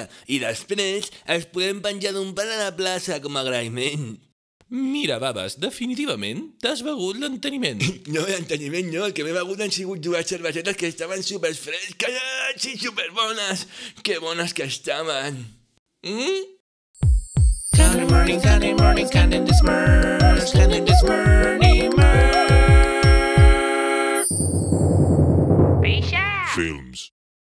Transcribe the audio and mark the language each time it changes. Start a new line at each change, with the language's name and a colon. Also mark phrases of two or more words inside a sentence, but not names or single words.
Catalan: I després els podem penjar d'un pal a la plaça com a agraïment. Mira, baves, definitivament t'has begut l'enteniment. No, l'enteniment no, el que m'he begut han sigut 2 cervesetes que estaven superfresques i superbones. Que bones que estaven. Candy morning, candy morning, candy this merch, candy this morning merch.
English: Films.